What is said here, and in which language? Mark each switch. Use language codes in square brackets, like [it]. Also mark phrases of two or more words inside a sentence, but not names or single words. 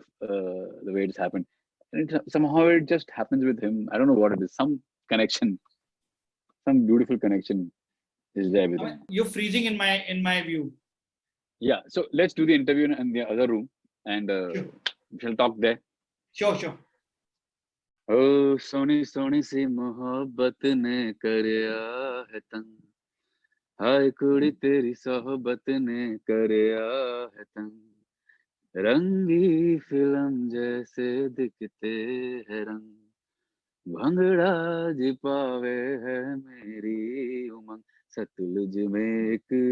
[en] The way it's happened, and somehow it just happens with him. I don't know what it is. Some connection, some beautiful connection is there with him. You're freezing in my view. Yeah. So let's do the interview in the other room, and Sure. we shall talk there. Sure. [pa] ਓ ਸੋਹਣੀ ਸੋਹਣੀ ਸੀ ਮੁਹੱਬਤ ਨੇ ਕਰਿਆ ਹੈ ਤੰਗ ਹਾਏ ਕੁੜੀ ਤੇਰੀ ਸੋਹਬਤ ਨੇ ਕਰਿਆ ਹੈ ਤੰਗ ਰੰਗੀ ਫ਼ਿਲਮ [hi] जैसे दिखते हैं [pa] ਰੰਗ ਭੰਗੜਾ ਜੀ ਪਾਵੇ ਹੈ ਮੇਰੀ ਉਮੰਗ ਸਤਲੁਜ [hi] में एक